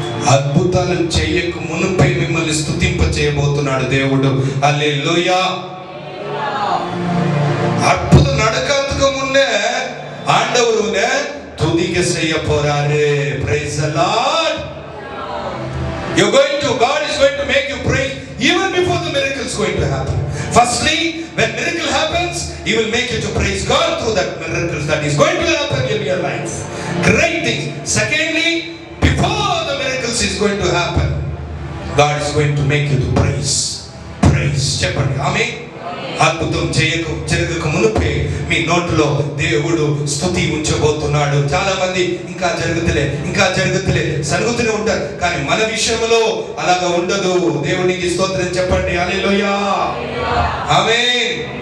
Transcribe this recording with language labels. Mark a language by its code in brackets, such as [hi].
[te] అద్భుతాలు చేయక మునుపై మిమ్మల్ని స్తుతింప చేయబోతున్నాడు దేవుడు. హల్లెలూయా. [ta] அற்புதம் நடக்கிறதுக்கு முன்னே ஆண்டவர் உன்னை துதிக்க செய்ய போறாரு. [en] Praise the Lord. God is going to make you praise even before the miracle is going to happen. Firstly, when miracle happens, He will make you to praise God through that miracle that is going to happen in your life. Great things. Secondly, before the miracles is going to happen, God is going to make you to praise. [te] చెప్పండి ఆమేన్. అద్భుతం జరగక మునుపే మీ నోట్లో దేవుడు స్తుతి ఉంచబోతున్నాడు. చాలా మంది ఇంకా జరుగుతలే సరుగుతూనే ఉంటారు, కానీ మన విషయంలో అలాగా ఉండదు. దేవునికి స్తోత్రం చెప్పండి. హల్లెలూయా. ఆమేన్.